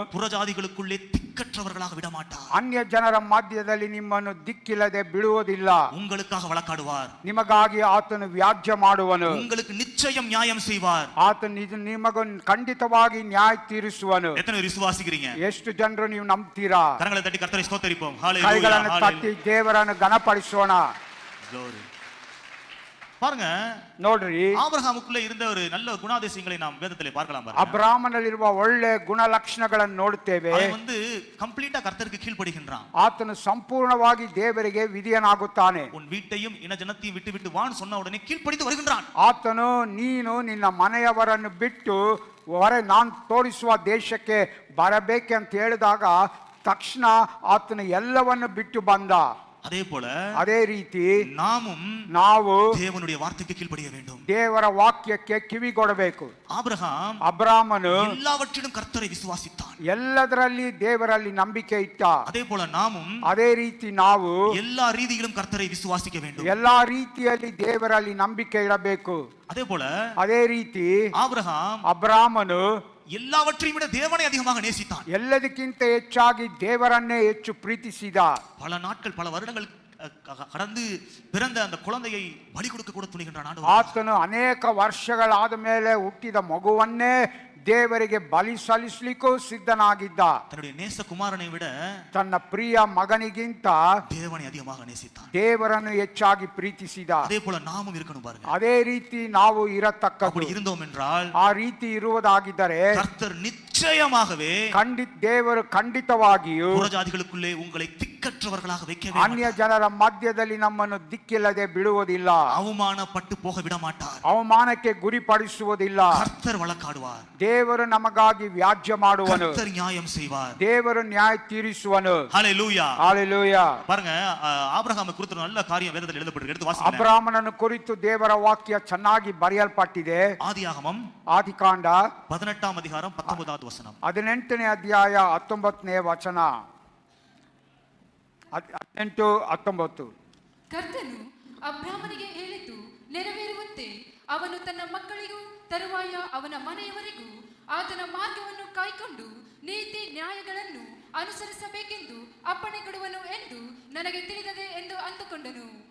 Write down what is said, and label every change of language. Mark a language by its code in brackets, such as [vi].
[ta] புறஜாதிகளுக்குள்ளே திக்கற்றவர்களாக விடமாட்டார். [kn] ಅನ್ಯ ಜನರ ಮಧ್ಯದಲ್ಲಿ ನಿಮ್ಮನ್ನು ದಿಕ್ಕಿಲ್ಲದೆ ಬಿಡುವುದಿಲ್ಲ. [ta] உங்களுக்காக வழக்காடுவார். [kn] ನಿಮಗಾಗಿ ಆತನು ವ್ಯಾಜ್ಯ ಮಾಡುವನು. [ta] உங்களுக்கு நிச்சயம் நியாயம் செய்வார். [kn] ಆತನು ನಿಮಗೂ ಖಂಡಿತವಾಗಿ ನ್ಯಾಯ ತೀರಿಸುವನು. [ta] எத்தனை பேர் விசுவாசிக்கிறீங்க? [kn] ಎಷ್ಟು ಜನರು ನೀವು ನಂಬ್ತೀರಾ? [ta] கரங்களை தட்டி கர்த்தரை ஸ்தோத்திரிப்போம். [kn] ಕೈಗಳನ್ನು ತಟ್ಟಿ ದೇವರನ್ನು ಘನಪಡಿಸೋಣ. [ta] பாருங்க, [kn] ನೋಡ್ರಿ, [ta] ஆபிரகாமுக்குள்ள இருந்த ஒரு நல்ல குணாதிசயங்களை நாம் வேதத்திலே பார்க்கலாம். [kn] ಅಬ್ರಾಮನಲ್ಲಿರುವ ಒಳ್ಳೆ ಗುಣಲಕ್ಷಣಗಳನ್ನು ನೋಡುತ್ತೇವೆ. [ta] அவன் வந்து கம்ப்ளீட்டா கர்த்தருக்கு கீழ்ப்படிகின்றான். [kn] ಆತನು ಸಂಪೂರ್ಣವಾಗಿ ದೇವರಿಗೆ ವಿಧೇಯನಾಗುತ್ತಾನೆ. [ta] உன் வீட்டையும் இன ஜனத்தையும் விட்டு விட்டு வான்னு சொன்ன உடனே கீழ்ப்படிந்து வருகின்றான். [kn] ಆತನು ನೀನು ನಿನ್ನ ಮನೆಯವರನ್ನು ಬಿಟ್ಟು ನಾನು ತೋರಿಸುವ ದೇಶಕ್ಕೆ ಬರಬೇಕೆ ಅಂತ ಹೇಳಿದಾಗ ತಕ್ಷಣ ಆತನು ಎಲ್ಲವನ್ನು ಬಿಟ್ಟು ಬಂದ. [ta] அதே போல [kn] ಅದೇ ರೀತಿ [ta] நாமும் [kn] ನಾವು [ta] தேவனுடைய வார்த்தைக்கு கீழ்ப்படிய வேண்டும். [kn] ದೇವರ ವಾಕ್ಯಕ್ಕೆ ಕಿವಿಗೊಡಬೇಕು. [ta] ஆபிரகாம் [kn] ಅಬ್ರಾಮನು [ta] எல்லாவற்றிலும் கர்த்தரை விசுவாசித்தான். [kn] ಎಲ್ಲದರಲ್ಲಿ ದೇವರಲ್ಲಿ ನಂಬಿಕೆ ಇಟ್ಟ. [ta] அதே போல நாமும் [kn] ಅದೇ ರೀತಿ ನಾವು [ta] எல்லா ரீதியிலும் கர்த்தரை விசுவாசிக்க வேண்டும். [kn] ಎಲ್ಲಾ ರೀತಿಯಲ್ಲಿ ದೇವರಲ್ಲಿ ನಂಬಿಕೆ ಇಡಬೇಕು. [ta] அதே போல [kn] ಅದೇ ರೀತಿ [ta] ஆபிரகாம் [kn] ಅಬ್ರಾಮನು [ta] எல்லாவற்றையும் விட தேவனை அதிகமாக நேசித்தான். [kn] ಎಲ್ಲದಕ್ಕಿಂತ ಹೆಚ್ಚಾಗಿ ದೇವರನ್ನೇ ಹೆಚ್ಚು ಪ್ರೀತಿಸಿದ. [ta] பல நாட்கள் பல வருடங்கள் கடந்து பிறந்த அந்த குழந்தையை பலி கொடுக்க கூட துணிகின்றான். [kn] ಆತನು ಅನೇಕ ವರ್ಷಗಳಾದ ಮೇಲೆ ಹುಟ್ಟಿದ ಮಗುವನ್ನೇ ದೇವರಿಗೆ ಬಲಿ ಸಲ್ಲಿಸಲಿಕ್ಕೂ ಸಿದ್ಧನಾಗಿದ್ದ. [ta] தன்னுடைய நேச குமாரனை விட [kn] ತನ್ನ ಪ್ರಿಯ ಮಗನಿಗಿಂತ [ta] தேவனை அதிகமாக நேசித்தான். [kn] ದೇವರನ್ನು ಹೆಚ್ಚಾಗಿ ಪ್ರೀತಿಸಿದ. [ta] அதே போல நாமும் இருக்கணும் பாருங்க. [kn] ಅದೇ ರೀತಿ ನಾವು ಇರತಕ್ಕದ್ದು. [ta] அப்படி இருந்தோம் என்றால் [kn] ಆ ರೀತಿ ಇರುವುದಾಗಿದ್ದರೆ [ta] கர்த்தர் நிச்சயமாகவே [kn] ದೇವರು ಖಂಡಿತವಾಗಿಯೂ [ta] புறஜாதிகளுக்குள்ளே உங்களை திக்கற்றவர்களாக வைக்கவே [kn] ಅನ್ಯ ಜನರ ಮಧ್ಯದಲ್ಲಿ ನಮ್ಮನ್ನು ದಿಕ್ಕಿಲ್ಲದೆ ಬಿಡುವುದಿಲ್ಲ. [ta] அவமானப்பட்டு போக விட மாட்டார். [kn] ಅವಮಾನಕ್ಕೆ ಗುರಿಪಡಿಸುವುದಿಲ್ಲ. [ta] கர்த்தர் வழக்காடுவார். [kn] ದೇವರು ನಮಗಾಗಿ ವ್ಯಾಜ್ಯ ಮಾಡುವನು. [ta] கர்த்தர் நியாயம் செய்வார். [kn] ದೇವರು ನ್ಯಾಯ ತೀರಿಸುವನು. [ta] ஹalleluya. ஹalleluya. பாருங்க ஆபிரகாமை குறித்து நல்ல காரியம் வேதத்தில் எழுதப்பட்டிருக்கு. எடுத்து வாசிங்க. [kn] ಅಬ್ರಾಮನನ್ನು ಕುರಿತು ದೇವರ ವಾಕ್ಯ ಚೆನ್ನಾಗಿ ಬರೆಯಲ್ಪಟ್ಟಿದೆ. [ta] ஆதியாகமம் [kn] ಆದಿಕಾಂಡ [ta] 18 அதிகாரம் 19வது வசனம். [kn] 18ನೇ ಅಧ್ಯಾಯ 19ನೇ ವಚನ. [ta] 18 19. [kn] ಕರ್ತನು ಅಬ್ರಾಮನಿಗೆ ಹೇಳಿದ್ದು ನೆರವೇರುವಂತೆ ಅವನು ತನ್ನ ಮಕ್ಕಳಿಗೂ ತರುವಾಯ ಅವನ ಮನೆಯವರಿಗೂ ಆತನ ಮಾರ್ಗವನ್ನು ಕಾಯ್ಕೊಂಡು ನೀತಿ ನ್ಯಾಯಗಳನ್ನು ಅನುಸರಿಸಬೇಕೆಂದು ಅಪ್ಪಣೆ ಕೊಡುವನು ಎಂದು ನನಗೆ ತಿಳಿದದೆ ಎಂದು ಅಂದುಕೊಂಡನು.